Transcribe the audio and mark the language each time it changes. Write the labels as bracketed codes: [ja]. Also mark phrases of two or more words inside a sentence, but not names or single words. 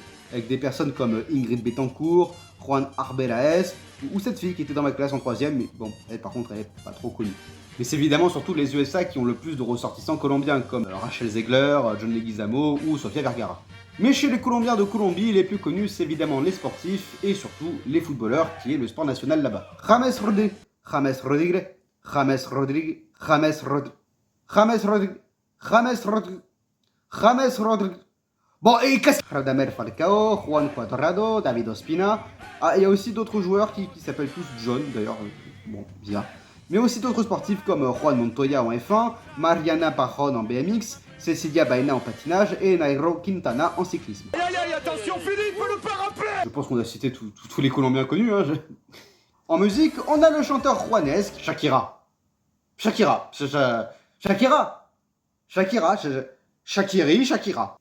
[fr] Avec des personnes comme Ingrid Betancourt, Juan Arbelaez, ou cette fille qui était dans ma classe en 3ème, mais bon, elle par contre, elle est pas trop connue. Mais c'est évidemment surtout les USA qui ont le plus de ressortissants colombiens, comme Rachel Zegler, John Leguizamo ou Sofia Vergara. Mais chez les Colombiens de Colombie, les plus connus, c'est évidemment les sportifs et surtout les footballeurs, qui est le sport national là-bas. James Rodríguez, James Rodríguez, James Rodríguez, James Rodríguez, James Rodríguez, James Rodríguez, James Rodríguez. Bon, et qu'est-ce que... Radamel Falcao, Juan Cuadrado, David Ospina. Ah, il y a aussi d'autres joueurs qui s'appellent tous John, d'ailleurs, bon, bizarre. Mais aussi d'autres sportifs comme Juan Montoya en F1, Mariana Pajon en BMX, Cecilia Baena en patinage et Nairo Quintana en cyclisme. Aïe aïe aïe, attention Philippe, ne pas rappeler. Je pense qu'on a cité tous les Colombiens connus, hein. En musique, on a le chanteur juanesque Shakira. Shakira. Shakira.